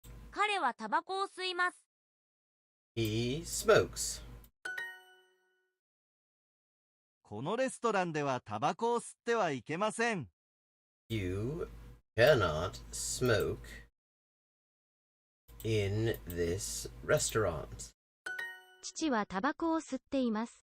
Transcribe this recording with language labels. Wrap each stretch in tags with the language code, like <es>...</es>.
<ja>彼はタバコを吸います。</ja> <en>He smokes.</en> <ja>このレストランではタバコを吸ってはいけません。</ja> <en>You cannot smoke in this restaurant.</en> <ja>父はタバコを吸っています。</ja>